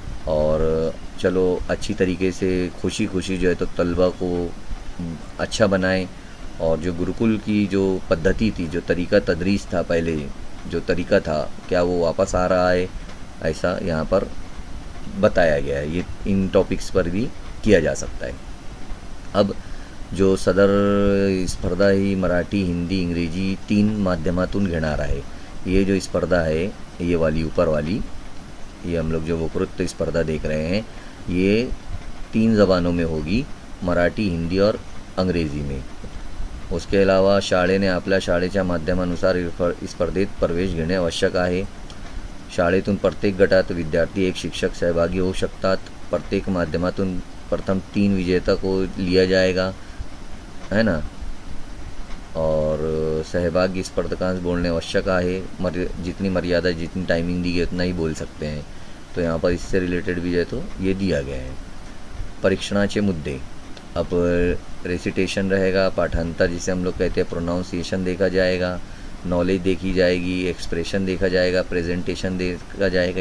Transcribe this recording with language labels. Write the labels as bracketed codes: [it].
[hi] और चलो अच्छी तरीके से खुशी खुशी जो है तो तलबा को अच्छा बनाएं। और जो गुरुकुल की जो पद्धति थी, जो तरीका तदरीस था पहले, जो तरीका था, क्या वो वापस आ रहा है, ऐसा यहाँ पर बताया गया है। ये इन टॉपिक्स पर भी किया जा सकता है। अब जो सदर [mr] स्पर्धा ही मराठी, हिंदी, इंग्रजी 3 माध्यमातून घेणार आहे। [hi] ये जो स्पर्धा है, ये वाली ऊपर वाली, ये हम लोग जो वक्तृत्व स्पर्धा देख रहे हैं, ये 3 ज़बानों में होगी, मराठी, हिंदी और अंग्रेज़ी में। [mr] उसके अलावा शाळेने आपल्या शाळेच्या माध्यमानुसार स्पर्धेत प्रवेश घेणे आवश्यक आहे। शाळेतून प्रत्येक गटात विद्यार्थी एक शिक्षक सहभागी हो शकतात। प्रत्येक माध्यमातून प्रथम [hi] 3 विजेता को लिया जाएगा, है ना। और सहभागी स्पर्धकांश बोलने आवश्यक है, जितनी मर्यादा, जितनी टाइमिंग दी गई उतना ही बोल सकते हैं। तो यहाँ पर इससे रिलेटेड भी है तो ये दिया गया है। [mr] परीक्षणाचे मुद्दे, [hi] अब रेसिटेशन रहेगा, पाठांतर जिसे हम लोग कहते हैं, प्रोनाउंसिएशन देखा जाएगा, नॉलेज देखी जाएगी, एक्सप्रेशन देखा जाएगा, प्रेजेंटेशन देखा जाएगा।